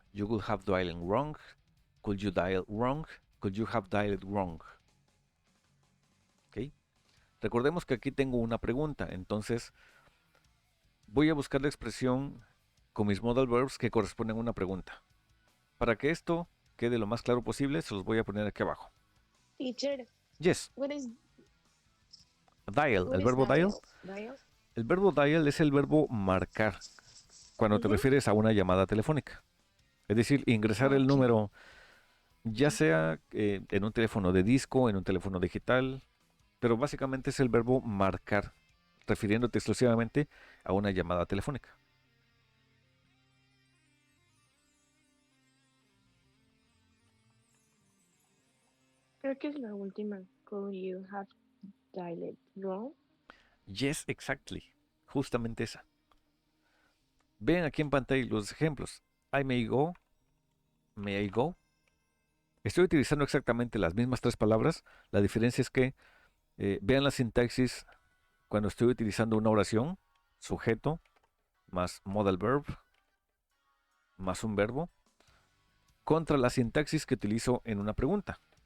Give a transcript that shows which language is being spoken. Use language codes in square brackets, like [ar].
[en] You could have dialed wrong. Could you dial wrong? Could you have dialed wrong? ¿Ok? [es] Recordemos que aquí tengo una pregunta, entonces voy a buscar la expresión con mis modal verbs que corresponden a una pregunta. Para que esto quede lo más claro posible, se los voy a poner aquí abajo. [en] Teacher, Yes. what is [es] Dial, el verbo dial. El verbo dial es el verbo marcar cuando te refieres a una llamada telefónica. Es decir, ingresar el número ya sea en un teléfono de disco, en un teléfono digital, pero básicamente es el verbo marcar, refiriéndote exclusivamente a una llamada telefónica. Creo que es la última. [en] Could you have dialed wrong? Yes, exactly. [es] Justamente esa. Vean aquí en pantalla los ejemplos. [en] I may go, may I go. [es] Estoy utilizando exactamente las mismas tres palabras. La diferencia es que vean la sintaxis cuando estoy utilizando una oración, sujeto más modal verb más un verbo, contra la sintaxis que utilizo en una pregunta.